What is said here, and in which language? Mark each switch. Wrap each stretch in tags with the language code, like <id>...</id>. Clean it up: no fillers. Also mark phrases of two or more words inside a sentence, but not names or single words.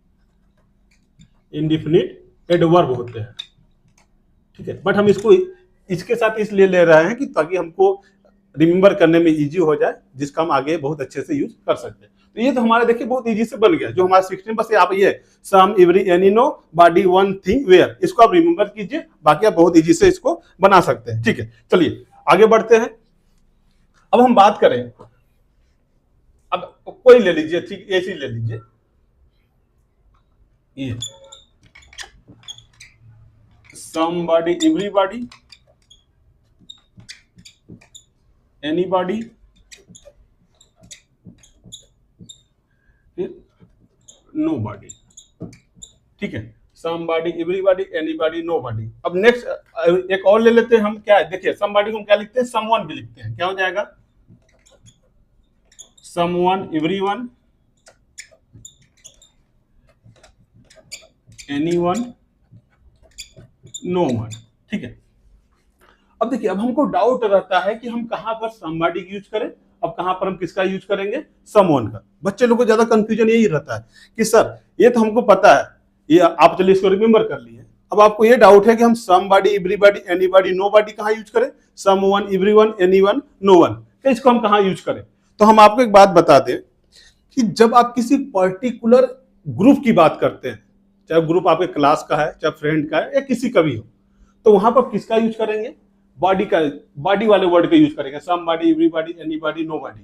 <en>indefinite adverb</en> <hi>होते हैं. ठीक है, बट हम इसको इसके साथ इसलिए ले रहे हैं कि ताकि हमको रिमेंबर करने में इजी हो जाए, जिसका हम आगे बहुत अच्छे से यूज कर सकते हैं. तो ये तो हमारे देखिए बहुत इजी से बन गया, जो हमारा 16 बस आप ये</hi> <en>some every any no body one thing where,</en> <hi>इसको आप रिमेंबर कीजिए, बाकी आप बहुत इजी से इसको बना सकते हैं। ठीक है, चलिए आगे बढ़ते हैं। अब हम बात करें, अब कोई ले लीजिए, ठीक ऐसी ले लीजिए, ये</hi> <en>somebody, everybody, anybody, nobody।</en> <hi>ठीक है,</hi> <en>somebody, everybody, anybody, nobody।</en> <hi>अब नेक्स्ट एक और ले लेते हैं हम, क्या है देखिए, somebody को हम क्या लिखते हैं, someone भी लिखते हैं, क्या हो जाएगा,</hi> <en>someone, everyone, anyone, no one।</en> <hi>ठीक है, अब देखिए, अब हमको डाउट रहता है कि हम कहां पर somebody की यूज करें, अब कहां पर हम किसका यूज करेंगे, someone का। बच्चे लोग को ज्यादा कंफ्यूजन यही रहता है कि सर ये तो हमको पता है, ये आप चलिए इसको रिमेंबर कर लिए, अब आपको ये डाउट है कि हम</hi> <en>somebody, everybody, anybody, nobody</en> <hi>कहां यूज करें,</hi> <en>someone, everyone, anyone, no one,</en> <hi>तो इसको हम कहां यूज करें। तो हम आपको एक बात बता दें कि जब आप किसी</hi> <en>particular group</en> <hi>की बात करते हैं, चाहे ग्रुप आपके क्लास का है, चाहे फ्रेंड का है, या किसी का भी हो, तो वहां पर किसका यूज करेंगे, बॉडी का, बॉडी वाले वर्ड का यूज करेंगे,</hi> <en>somebody, everybody, anybody, nobody.</en>